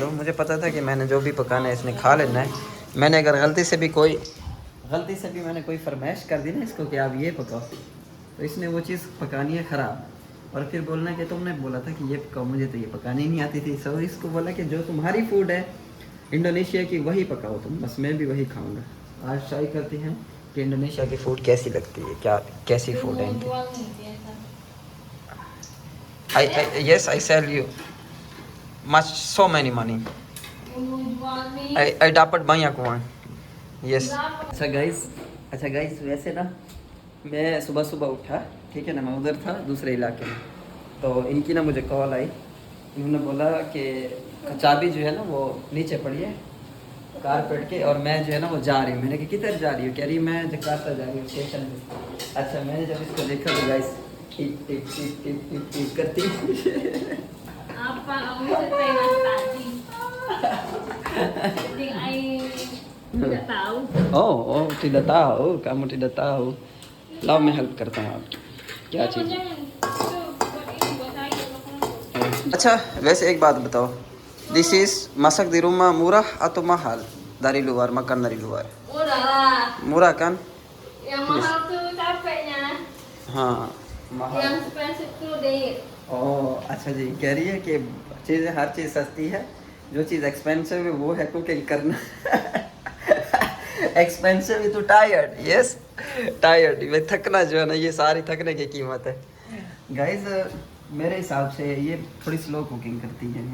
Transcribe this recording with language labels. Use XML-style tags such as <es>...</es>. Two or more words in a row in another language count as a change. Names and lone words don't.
<hi>मुझे पता था कि मैंने जो भी पकाना है इसने खा लेना है, मैंने अगर गलती से भी मैंने कोई फरमाइश कर दी ना इसको कि आप ये पकाओ, तो इसने वो चीज़ पकानी है ख़राब, और फिर बोलना कि तुमने बोला था कि ये पकाओ, मुझे तो ये पकानी नहीं आती थी। सो इसको बोला कि जो तुम्हारी फूड है इंडोनेशिया की वही पकाओ तुम, बस मैं भी वही खाऊंगा। आज ट्राई करते हैं कि इंडोनेशिया की फ़ूड कैसी लगती है, कैसी फूड है इनकी।</hi> <en>Yes, I sell you so many money.</en> <id>I dapat banyak uang. Yes.</id> <hi>अच्छा गाइस वैसे ना मैं सुबह सुबह उठा, ठीक है ना, मैं उधर था दूसरे इलाके में, तो इनकी ना मुझे कॉल आई। इन्होंने बोला कि चाबी जो है ना वो नीचे पड़ी है कारपेट के, और मैं जो है ना वो जा रही हूँ। मैंने कहा किधर जा रही हूँ? कह रही मैं जकार्ता जा रही हूँ स्टेशन पे। अच्छा मैंने जब इसको देखा तो गाइस टिप टिप टिप टिप टिप टिप करती</hi> <id>Apa kamu setengah tadi? Jadi tidak tahu. Oh, tidak tahu, kamu tidak tahu.</id> <hi>लाओ मैं हेल्प करता हूँ आपकी। क्या चीज़? अच्छा वैसे एक बात बताओ,</hi> <en>this is</en> <id>masak di rumah murah atau mahal dari luar, makan dari luar? Murah lah. Murah kan? Yang mahal tuh capeknya.</id> <hi>हाँ mahal।</hi> <id>Yang expensive tuh deh.</id> <hi>ओह अच्छा जी, कह रही है कि चीज़ें हर चीज़ सस्ती है, जो चीज़ एक्सपेंसिव है वो है कुकिंग करना।</hi> <en>expensive to tired, yes tired,</en> <hi>वे थकना जो है ना, ये सारी थकने की कीमत है। गाइस मेरे हिसाब से ये थोड़ी स्लो कुकिंग करती है।</hi>